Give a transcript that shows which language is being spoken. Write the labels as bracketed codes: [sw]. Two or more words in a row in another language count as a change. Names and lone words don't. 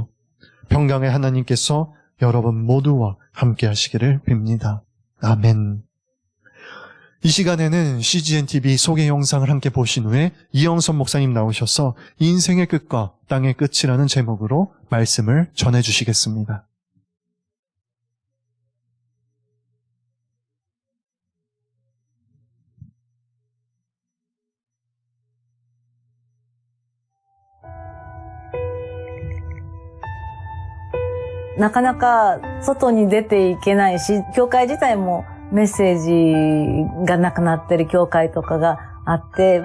[ko] 평강의 하나님께서 여러분 모두와 함께 하시기를 빕니다. 아멘. 이 시간에는 CGN-TV 소개 영상을 함께 보신 후에 이영선 목사님 나오셔서 인생의 끝과 땅의 끝이라는 제목으로 말씀을 전해주시겠습니다. [ja] なかなか外に出ていけないし、教会自体もメッセージがなくなってる教会とかがあって、